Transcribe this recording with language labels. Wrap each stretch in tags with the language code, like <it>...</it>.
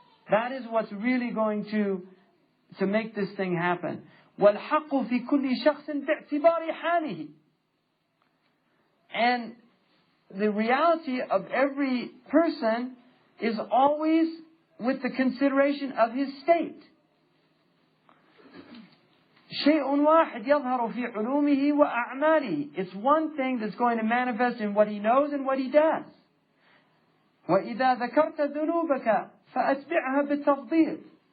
<en>That is what's really going to make this thing happen.</en> <ar>وَالْحَقُّ فِي كُلِّ شَخْصٍ بِاعْتِبَارِ حَالِهِ.</ar> <en>And the reality of every person is always with the consideration of his state.</en> <ar>شيء واحد يظهر في علومه وأعماله.</ar> <en>It's one thing that's going to manifest in what he knows and what he does.</en> <ar>وإذا ذكرت ذنوبك فأتبعها بالتفضيل.</ar>